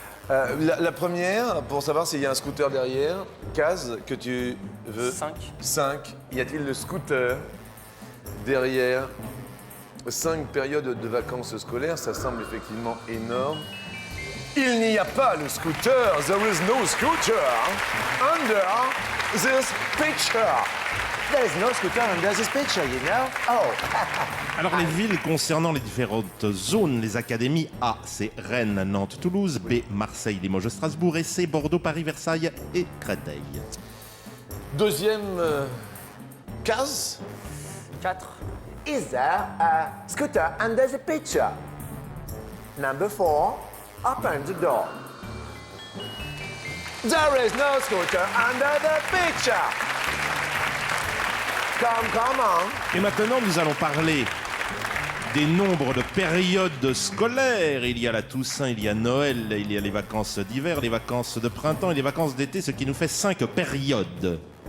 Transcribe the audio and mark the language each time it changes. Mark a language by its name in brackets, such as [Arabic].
[French] La première, pour savoir s'il y a un scooter derrière, case que tu veux... 5. 5. Y a-t-il le scooter derrière 5 périodes de vacances scolaires? Ça semble effectivement énorme. Il n'y a pas le scooter. [English] There is no scooter under this picture. There is no scooter under this picture, you know? Oh. [French] Alors les villes concernant les différentes zones, les académies A, c'est Rennes, Nantes, Toulouse, B, Marseille, Limoges, Strasbourg, et C, Bordeaux, Paris, Versailles et Créteil. Deuxième case. 4. [English] Is there a scooter under the picture? Number 4, open the door. There is no scooter under the picture. Come on. [French] Et maintenant, nous allons parler des nombres de périodes scolaires. Il y a la Toussaint, il y a Noël, il y a les vacances d'hiver, les vacances de printemps et les vacances d'été, ce qui nous fait 5 périodes.